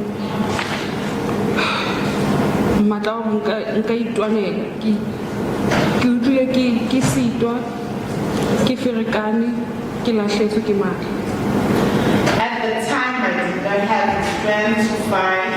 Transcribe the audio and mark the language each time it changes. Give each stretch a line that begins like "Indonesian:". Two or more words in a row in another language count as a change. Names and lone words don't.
Southern Sotho: matla ho nka itwanela ke utlwile ke sitwa ke ferekane ke lahletswe ke matla.
English: At the time, I did not have the strength to fight.